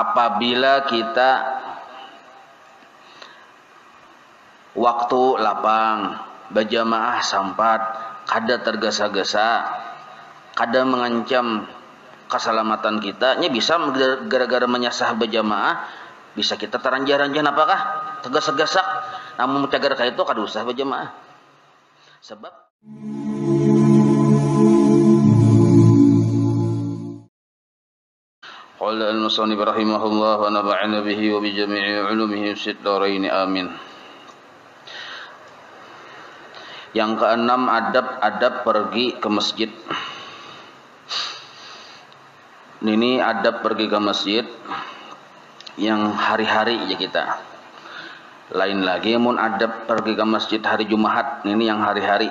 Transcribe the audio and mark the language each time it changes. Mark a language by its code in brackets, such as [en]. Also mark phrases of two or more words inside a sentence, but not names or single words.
[bjn] apabila kita waktu lapang berjamaah sampat kada tergesa-gesa, kada mengancam keselamatan kita, nya bisa gara-gara menyasah berjamaah bisa kita taranjaran-jaran apakah tergesa-gesa, namun cagar ka itu kada usah berjamaah. [ar] Sebab قال المصنف رحمه الله ونفعنا به وبجميع علومه في الدارين آمين. [bjn] Yang keenam, adab-adab pergi ke masjid. Ini adab pergi ke masjid yang hari-hari ya kita. Lain lagi mun adab pergi ke masjid hari Jumat, ini yang hari-hari.